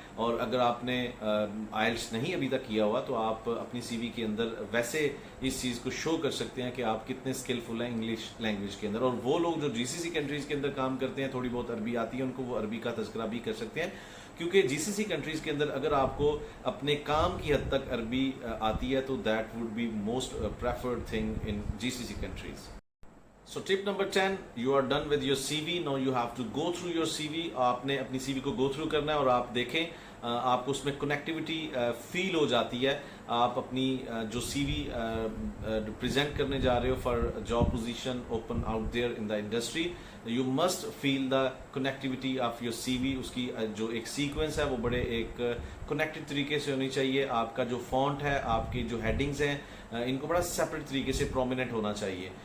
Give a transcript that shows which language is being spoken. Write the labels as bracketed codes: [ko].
[ur] اور اگر آپ نے آئلٹس نہیں ابھی تک کیا ہوا تو آپ اپنی سی وی کے اندر ویسے اس چیز کو شو کر سکتے ہیں کہ آپ کتنے اسکلفل ہیں انگلش لینگویج کے اندر. اور وہ لوگ جو جی سی سی کنٹریز کے اندر کام کرتے ہیں, تھوڑی بہت عربی آتی ہے ان کو, وہ عربی کا تذکرہ بھی کر سکتے ہیں, کیونکہ جی سی سی کنٹریز کے اندر اگر آپ کو اپنے کام کی حد تک عربی آتی ہے تو [en] That would be most preferred thing in G C C countries. So tip number 10, you are done with your CV. Now you have to go through your CV. [ur] آپ نے اپنی سی وی کو [en] go through [ur] کرنا ہے اور آپ دیکھیں آپ کو اس میں کنیکٹیوٹی فیل ہو جاتی ہے. آپ اپنی جو سی وی پریزنٹ کرنے جا رہے ہو [en] For job position open out there in the industry, you must feel the connectivity of your C V. [ur] اس کی جو ایک سیکوینس ہے وہ بڑے ایک کنیکٹڈ طریقے سے ہونی چاہیے. آپ کا جو فونٹ ہے, آپ کی جو ہیڈنگز ہیں, ان کو بڑا سیپریٹ طریقے سے پرومیننٹ ہونا چاہیے.